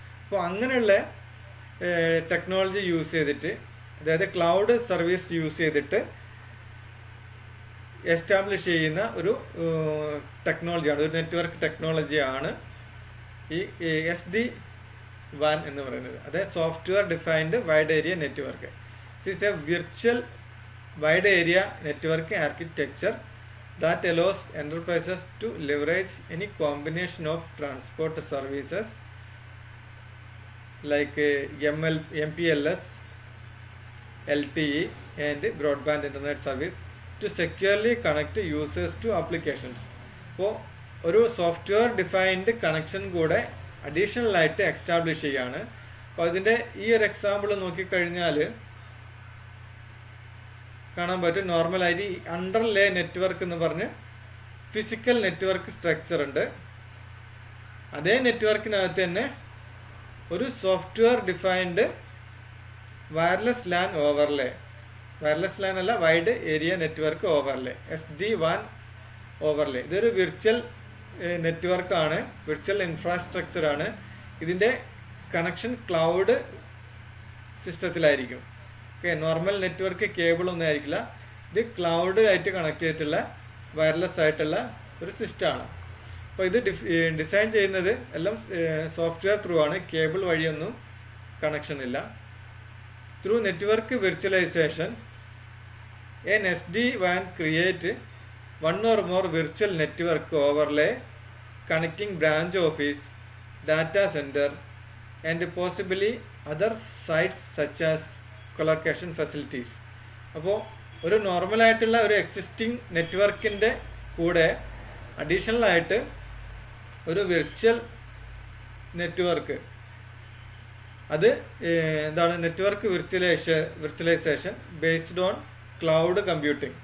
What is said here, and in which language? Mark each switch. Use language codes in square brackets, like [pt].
[ml] അപ്പോൾ അങ്ങനെയുള്ള technology use ചെയ്തിട്ട്, അതായത് ക്ലൗഡ് സർവീസ് യൂസ് ചെയ്തിട്ട് എസ്റ്റാബ്ലിഷ് ചെയ്യുന്ന ഒരു ടെക്നോളജിയാണ്, ഒരു നെറ്റ്വർക്ക് ടെക്നോളജിയാണ് ഈ SD-WAN എന്ന് പറയുന്നത്. അതായത് software defined wide area network. [en] This is a virtual wide area network architecture that allows enterprises to leverage any combination of transport services like MPLS, LTE and broadband internet service to securely connect users to applications. [ml] അപ്പോൾ ഒരു software defined connection കൂടെ additional ആയിട്ട് establish ചെയ്യാണ്. അപ്പോൾ അതിൻ്റെ ഈ ഒരു example നോക്കിക്കഴിഞ്ഞാൽ കാണാൻ പറ്റും. നോർമലായിട്ട് ഈ അണ്ടർ ലേ നെറ്റ്വർക്ക് എന്ന് പറഞ്ഞ് ഫിസിക്കൽ നെറ്റ്വർക്ക് സ്ട്രക്ചർ ഉണ്ട്. അതേ നെറ്റ്വർക്കിനകത്ത് തന്നെ ഒരു software defined wireless LAN overlay, wireless LAN അല്ല, wide area network overlay, SD-WAN overlay. ഇതൊരു വിർച്വൽ നെറ്റ്വർക്കാണ്, വിർച്വൽ ഇൻഫ്രാസ്ട്രക്ചറാണ്. ഇതിൻ്റെ connection cloud സിസ്റ്റത്തിലായിരിക്കും. Okay, normal network കേബിളൊന്നും ആയിരിക്കില്ല, ഇത് ക്ലൗഡ് ആയിട്ട് കണക്ട് ചെയ്തിട്ടുള്ള വയർലെസ് ആയിട്ടുള്ള ഒരു സിസ്റ്റമാണ്. അപ്പോൾ ഇത് ഡിസൈൻ ചെയ്യുന്നത് എല്ലാം സോഫ്റ്റ്വെയർ ത്രൂ ആണ്, കേബിൾ വഴിയൊന്നും കണക്ഷൻ ഇല്ല. [en] Through network virtualization an SD-WAN create one or more virtual network overlay connecting branch office, data center and possibly other sites such as collocation facilities. [ml] അപ്പോൾ ഒരു നോർമലായിട്ടുള്ള ഒരു എക്സിസ്റ്റിംഗ് നെറ്റ്വർക്കിൻ്റെ കൂടെ additional ആയിട്ട് ഒരു virtual network, അത് എന്താണ് [en] Network virtualization based on cloud computing.